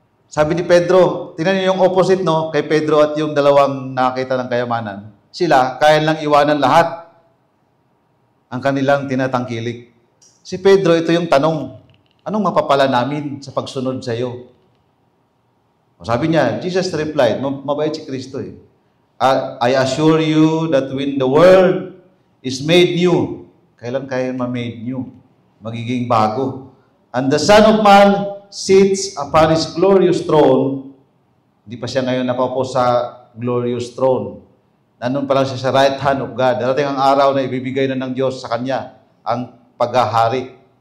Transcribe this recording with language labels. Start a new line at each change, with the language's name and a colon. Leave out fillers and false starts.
Filipino: Sabi ni Pedro, tingnan niyo yung opposite, no? Kay Pedro at yung dalawang nakita ng kayamanan. Sila, kaya lang iwanan lahat ang kanilang tinatangkilik. Si Pedro, ito yung tanong, anong mapapala namin sa pagsunod sa iyo? Sabi niya,
English: Jesus replied,
Filipino: mabait si Kristo eh.
English: I assure you that when the world is made new,
Filipino: kailan kaya ma-made new? Magiging bago.
English: And the Son of Man sits upon His glorious throne.
Filipino: Hindi pa siya ngayon napaupo sa
English: glorious throne.
Filipino: Nandun pa lang siya sa
English: right hand of God.
Filipino: Darating ang araw na ibibigay na ng Diyos sa Kanya ang paghahari.